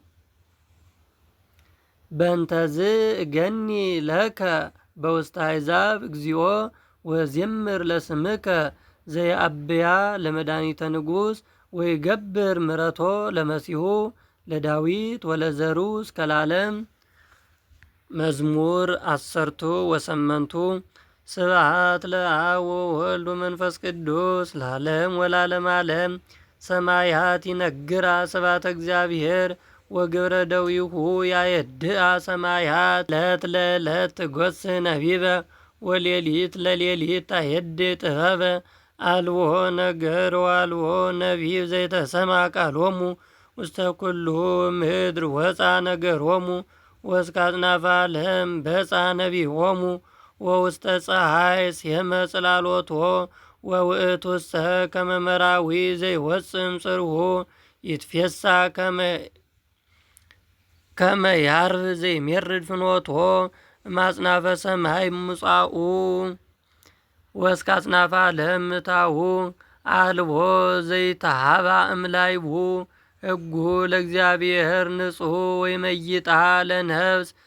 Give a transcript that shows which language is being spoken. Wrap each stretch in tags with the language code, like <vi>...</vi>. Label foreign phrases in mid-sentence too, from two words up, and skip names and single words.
<gez>በእንተዝ እገኒ ለከ በውስተ አሕዛብ እግዚኦ ወዜምር ለስምከ ዘየአብያ ለመድኃኒተ ንጉሥ ወይገብር ምሕረቶ ለመሲሁ ለዳዊት ወለዘሩ እስከ ለዓለም። መዝሙር 18 ስብሐት ለአብ ወወልድ ወመንፈስ ቅዱስ ለዓለም ወለዓለመ ዓለም። ሰማያት ይነግራ ስብሐተ እግዚአብሔር ወግብረ ደዊሁ ያየድአ ሰማያት። ዕለት ለዕለት ትጐስሕ ነቢበ ወሌሊት ለሌሊት ታየድእ ጥበበ። አልቦ ነገር ወአልቦ ነቢብ ዘይተሰምዐ ቃሎሙ ውስተ ኩሉ ምድር ወፃ ነገሮሙ ወእስከ አጽናፈ ዓለም በፃ ነቢቦሙ ወውስተ ፀሐይ ሴመ ጽላሎቶ ወውእቱሰ ከመ መራዊ ዘይወፅም ጽርሁ ይትፌሳ ከመ ያርብ ዘይሜርድ ፍኖቶ እማጽናፈ ሰማይ ምጻኡ ወእስከ አጽናፈ ዓለም ምታሁ አልቦ ዘይተሃባ እምላይቡ ሕጉ ለእግዚአብሔር ንጹሕ ወይመይጣ ለነፍስ</gez>